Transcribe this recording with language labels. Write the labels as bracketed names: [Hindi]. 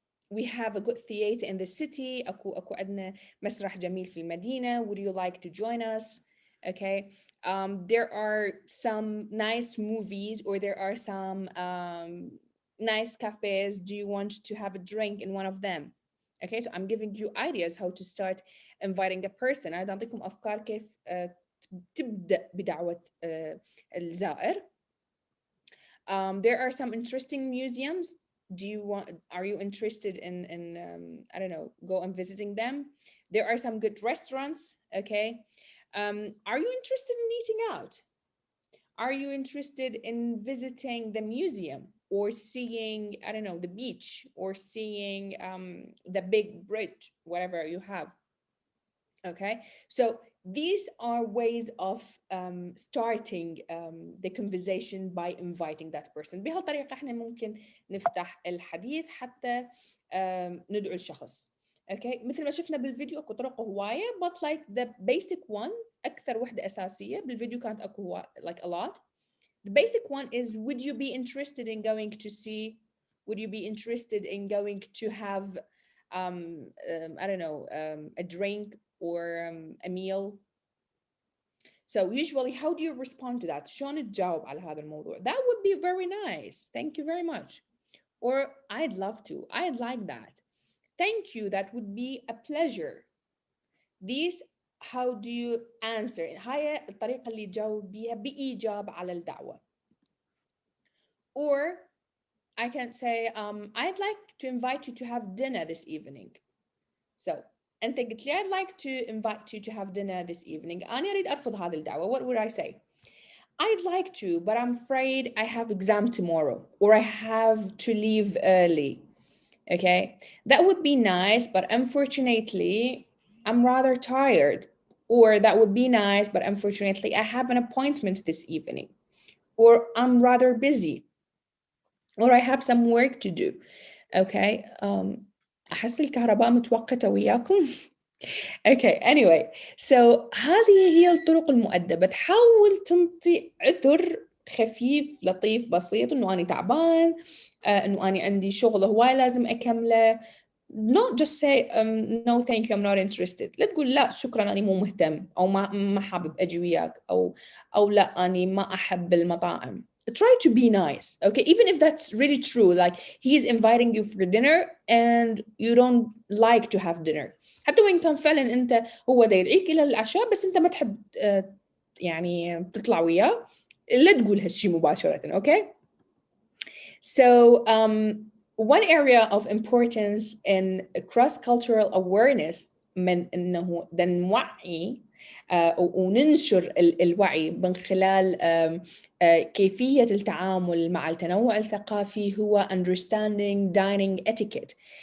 [English] We have a good theater in the city. [Arabic] أكو عندنا مسرح جميل في المدينة. [English] Would you like to join us? Okay. There are some nice movies or there are some nice cafes. Do you want to have a drink in one of them? Okay, so I'm giving you ideas how to start inviting a person. [Arabic] أنا أعطيكم أفكار كيف تبدأ بدعوة الزائر. [English] There are some interesting museums. Are you interested in I don't know, go and visiting them? There are some good restaurants. Okay. Are you interested in eating out? Are you interested in visiting the museum or seeing, I don't know, the beach or seeing the big bridge, whatever you have? Okay, so these are ways of starting the conversation by inviting that person. [Arabic] بهالطريقة احنا ممكن نفتح الحديث حتى ندعو الشخص. Okay, مثل ما شفنا بالفيديو اكو طرق هواية, [English] but like the basic one, [Arabic] أكثر وحدة أساسية بالفيديو كانت اكو [English] like a lot. The basic one is, would you be interested in going to see? Would you be interested in going to have I don't know, a drink or a meal? So usually, how do you respond to that? [Arabic] شلون تجاوب على هذا الموضوع? [English] That would be very nice. Thank you very much. Or I'd love to. I'd like that. Thank you. That would be a pleasure. These, how do you answer? [Arabic] هاي الطريقة اللي تجاوب بيها بإيجاب على الدعوة. [English] Or I can say, I'd like to invite you to have dinner this evening. So [Arabic] أنت قلت لي [English] I'd like to invite you to have dinner this evening. [Arabic] أنا أريد أرفض هذه الدعوة. [English] What would I say? I'd like to, but I'm afraid I have exam tomorrow, or I have to leave early. Okay, that would be nice, but unfortunately, I'm rather tired. Or that would be nice, but unfortunately, I have an appointment this evening. Or I'm rather busy. Or I have some work to do. Okay. [Arabic] أحس الكهرباء متوقتة وياكم. [English] Okay, anyway, so [Arabic] هذه هي الطرق المؤدبة. تحاول تنطي عذر خفيف لطيف بسيط إنه أنا تعبان، إنه أنا عندي شغل هواي لازم أكمله. [English] Not just say no thank you I'm not interested. [Arabic] لا تقول لا شكرا أنا مو مهتم، أو ما حابب أجي وياك، أو لا أنا ما أحب المطاعم. [English] Try to be nice, okay? Even if that's really true, like he's inviting you for dinner and you don't like to have dinner. [Arabic] حتى وإن كان فعلا أنت هو دا يدعيك إلى العشاء بس أنت ما تحب يعني تطلع وياه، لا تقول هالشي مباشرة, okay? [English] So one area of importance in cross-cultural awareness [Arabic] من إنه دا نوعي وننشر الوعي من خلال كيفية التعامل مع التنوع الثقافي هو [English] understanding dining etiquette.